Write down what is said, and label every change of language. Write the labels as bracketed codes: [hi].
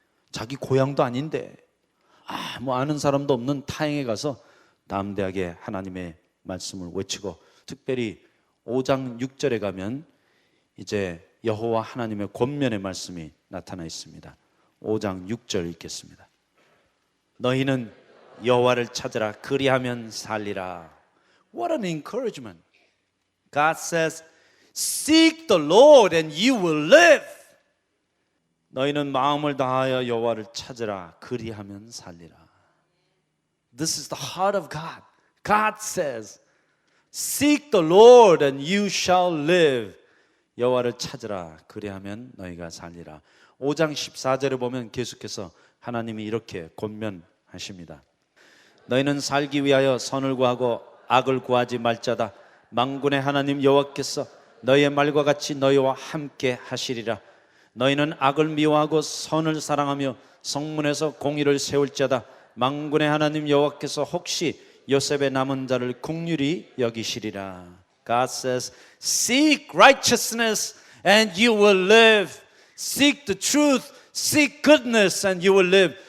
[ko] 자기 고향도 아닌데 뭐 아는 사람도 없는 타행에 가서 담대하게 하나님의 말씀을 외치고, 특별히 5장 6절에 가면 이제 여호와 하나님의 권면의 말씀이 나타나 있습니다. 5장 6절 읽겠습니다. 너희는 여호와를 찾으라. 그리하면 살리라. [en] What an encouragement. God says, seek the Lord and you will live. [ko] 너희는 마음을 다하여 여호와를 찾으라. 그리하면 살리라. [en] This is the heart of God. God says, seek the Lord and you shall live. [ko] 여호와를 찾으라. 그리하면 너희가 살리라. 5장 14절에 보면 계속해서 하나님이 이렇게 권면하십니다. 너희는 살기 위하여 선을 구하고 악을 구하지 말자다. 만군의 하나님 여호와께서 너희의 말과 같이 너희와 함께 하시리라. 너희는 악을 미워하고 선을 사랑하며 성문에서 공의를 세울 자다. 만군의 하나님 여호와께서 혹시 요셉의 남은 자를 긍휼히 여기시리라. [en] God says, seek righteousness and you will live. Seek the truth, seek goodness and you will live.